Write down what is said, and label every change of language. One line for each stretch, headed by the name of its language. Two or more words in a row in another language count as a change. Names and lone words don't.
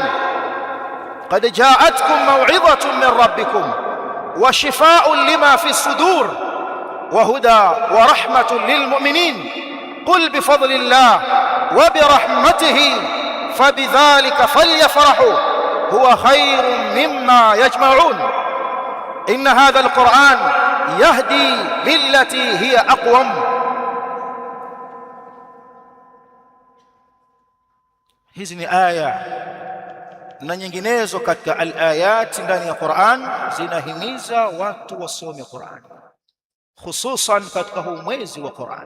Arabic: قد جاءتكم موعظة من ربكم وشفاء لما في الصدور وهدى ورحمة للمؤمنين. قل بفضل الله وبرحمته فبذلك فليفرحوا هو خير مما يجمعون. إن هذا القرآن يهدي للتي هي أقوم.
Swahili: hizi ni aya na nyinginezo katika al-ayat ndani ya Qur'an zinahimiza watu wasome Qur'an, hususan katika huu mwezi wa Qur'an.